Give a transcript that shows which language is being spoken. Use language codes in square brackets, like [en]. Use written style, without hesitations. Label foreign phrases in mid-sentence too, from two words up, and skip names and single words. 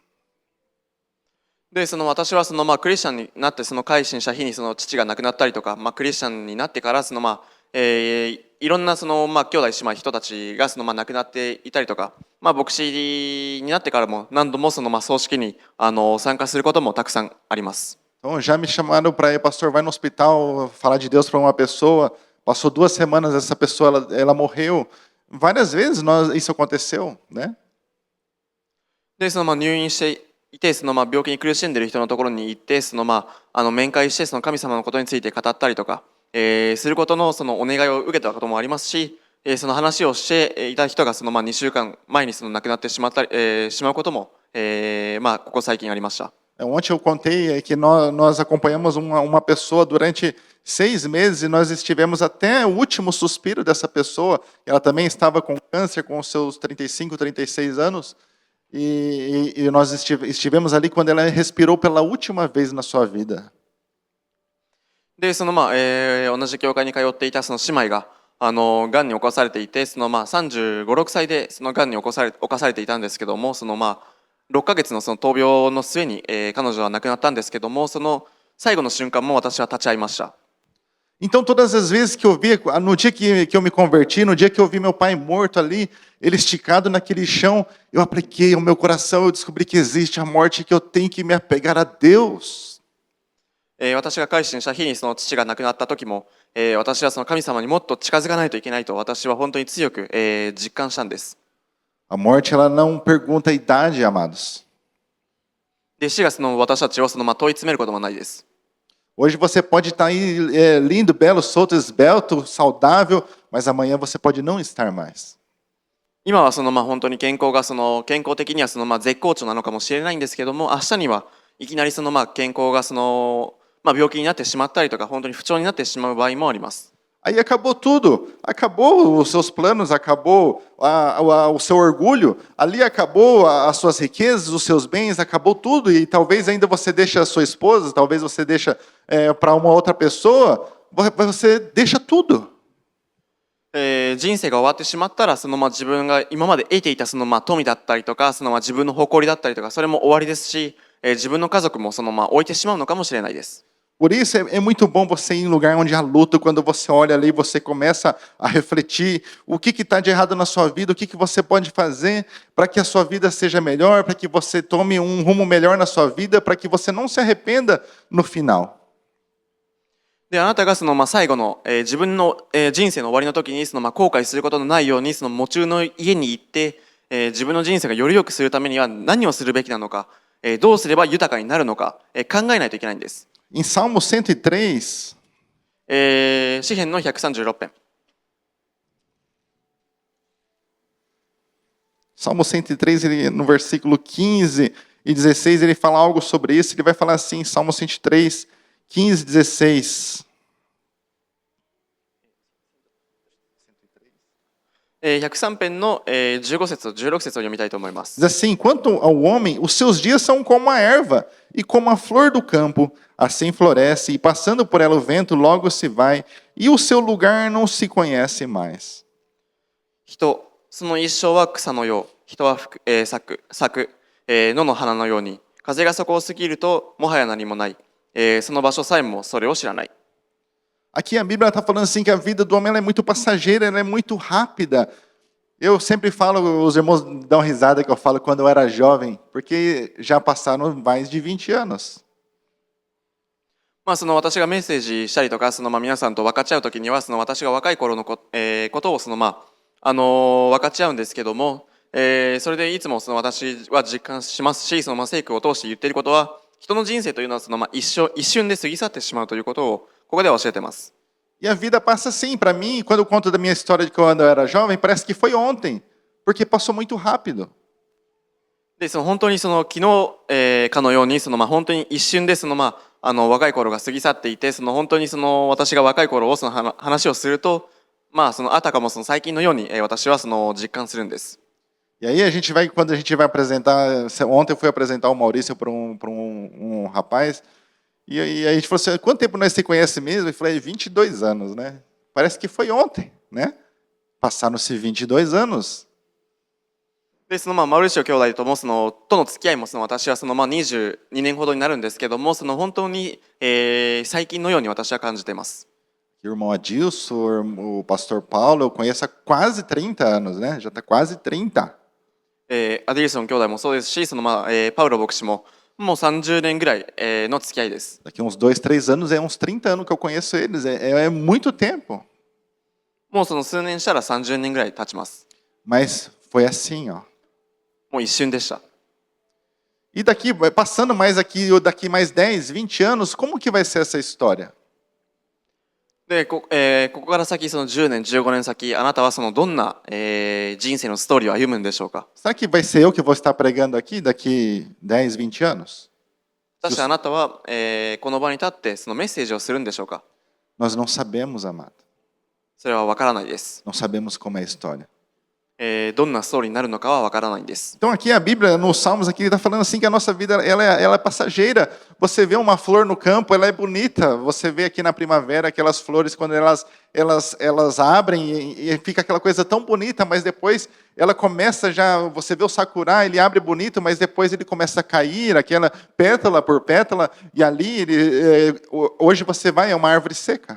[ja] で私はクリスチャンになって改心した日に父が亡くなったりとか、クリスチャンになってからいろんな兄弟姉妹人たちが亡くなっていたりとか、牧師になってからも何度も葬式に参加することもたくさんあります。 [pt] Então, já me chamaram para ir, pastor, vai no hospital falar de Deus para uma pessoa, passou 2 semanas, essa pessoa ela morreu. Várias vezes isso aconteceu, né? [ja] で入院していて病気に苦しんでいる人のところに行って面会して神様のことについて語ったりとか、することのお願いを受けたこともありますし、その話をしていた人が2週間前に亡くなってしまうことも、ここ最近ありました。 [pt] Ontem eu contei que nós acompanhamos uma pessoa durante 6 meses e nós estivemos até o último suspiro dessa pessoa. Ela também estava com câncer, com os seus 35, 36 anos. E nós estivemos ali quando ela respirou pela última vez na sua vida. [ja] で同じ教会に通っていた姉妹ががんに侵されていて35、6歳でがんに侵されていたんですけども6ヶ月の闘病の末に彼女は亡くなったんですけども最後の瞬間も私は立ち会いました。 [pt] Então, todas as vezes que eu via, no dia que eu me converti, no dia que eu vi meu pai morto ali, ele esticado naquele chão, eu apliquei ao meu coração, eu descobri que existe a morte, que eu tenho que me apegar a Deus. [ja] 私が改心した日に父が亡くなった時も、私は神様にもっと近づかないといけないと私は本当に強く、実感したんです。 [pt] A morte, ela não pergunta a idade, amados. [ja] で死が私たちを問い詰めることもないです。 [pt] Hoje você pode estar aí lindo, belo, solto, esbelto, saudável, mas amanhã você pode não estar mais. [ja] 今は本当に健康が健康的には絶好調なのかもしれないんですけども、明日にはいきなり健康が病気になってしまったりとか本当に不調になってしまう場合もあります。 [pt] Aí acabou tudo, acabou os seus planos, acabou o seu orgulho, ali acabou as suas riquezas, os seus bens, acabou tudo e talvez ainda você deixe a sua esposa, talvez você deixa para uma outra pessoa, você deixa tudo. [ja] 人生が終わってしまったら自分が今まで得ていた富だったりとか自分の誇りだったりとかそれも終わりですし、自分の家族も置いてしまうのかもしれないです。 [pt] Por isso é muito bom você ir em lugar onde há luto, quando você olha ali, você começa a refletir o que está de errado na sua vida, o que você pode fazer para que a sua vida seja melhor, para que você tome um rumo melhor na sua vida, para que você não se arrependa no final. [ja] であなたが最後の、自分の、人生の終わりの時に後悔することのないように喪中の家に行って、自分の人生がより良くするためには何をするべきなのか、どうすれば豊かになるのか、考えないといけないんです。 [pt] Em Salmo 103, [ja] 詩編の136編。 [pt] Salmo 103, ele, no versículo 15 e 16, ele fala algo sobre isso. Ele vai falar assim, Salmo 103, 15 e 16. [ja] 103 編の15節と16節を読みたいと思います。 [pt] Diz assim, quanto ao homem, os seus dias são como a erva e como a flor do campo, assim floresce, e passando por ela o vento logo se vai, e o seu lugar não se conhece mais. [ja] 人、その一生は草のよう、人は咲く、野の花のように、風がそこを過ぎるともはや何もない、その場所さえもそれを知らない。 [pt] Aqui a Bíblia está falando assim que a vida do homem ela é muito passageira, ela é muito rápida. Eu sempre falo, os irmãos dão risada que eu falo quando eu era jovem, porque já passaram mais de 20 anos. [ja] 私がメッセージしたりとか、皆さんと分かち合うときには、私が若い頃のことを分かち合うんですけども、それでいつも私は実感しますし、聖句を通して言っていることは、人の人生というのは一瞬で過ぎ去ってしまうということをここでは教えています。 [pt] E a vida passa assim, para mim, quando eu conto da minha história de quando eu era jovem, parece que foi ontem, porque passou muito rápido. [ja] で本当に昨日、かのように本当に一瞬で若い頃が過ぎ去っていて、本当に私が若い頃を話をすると、あたかも最近のように、私は実感するんです。 [pt] E aí quando a gente vai apresentar, ontem eu fui apresentar o Maurício para um rapaz, e aí a gente falou assim, quanto tempo nós se conhece mesmo? Eu falei, 22 anos, né? Parece que foi ontem, né? Passaram-se 22 anos. [ja] でマルシオ兄弟ともとの付き合いも私は22年ほどになるんですけども、本当に、最近のように私は感じています。 [pt] O irmão Adilson, o pastor Paulo, eu conheço há quase 30 anos, né? Já está quase 30. [ja] アディルソン兄弟もそうですし、パウロ牧師ももう30年ぐらい、の付き合いです。 [pt] Daqui uns 2, 3 anos, é uns 30 anos que eu conheço eles, é muito tempo. [ja] もう数年したら30年ぐらい経ちます。 [pt] Mas foi assim, ó. [ja] もう一瞬でした。 [pt] E daqui, passando mais aqui, daqui mais 10, 20 anos, como que vai ser essa história? [ja] でここから先10年15年先、あなたはどんな、人生のストーリーを歩むんでしょうか。 [pt] Será que vai ser eu que vou estar pregando aqui daqui 10, 20 anos? [ja] 果たしてあなたは、この場に立ってメッセージをするんでしょうか。 [pt] Nós não sabemos, amado. [ja] それは分からないです。 [pt] Não sabemos como é a história. [ja] どんなストーリーになるのかは分からないんです。 [pt] Então aqui a Bíblia, nos Salmos aqui, está falando assim que a nossa vida ela é passageira. Você vê uma flor no campo, ela é bonita. Você vê aqui na primavera aquelas flores quando elas abrem e fica aquela coisa tão bonita, mas depois ela começa já, você vê o sakura, ele abre bonito, mas depois ele começa a cair, aquela pétala por pétala, e ali, hoje você vai, é uma árvore seca.